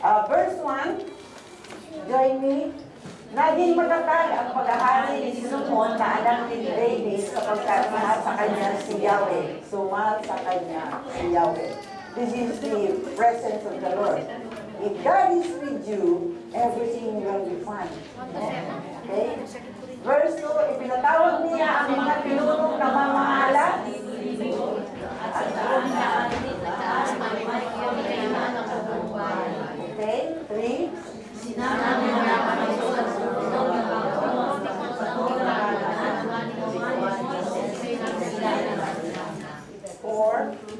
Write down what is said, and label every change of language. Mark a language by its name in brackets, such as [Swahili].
[English] Verse 1, join me. [Filipino] Naging matatag ang paghahari ni Solomon na anak ni David sapagkat mahal sa kanya si Yahweh. Sumahal sa kanya si Yahweh. [English] This is the presence of the Lord. If God is with you, everything will be fine. Okay? [Filipino] Verse 2, ipinatawag niya ang mga pinunong namamahala. [English] Okay? 3, Four.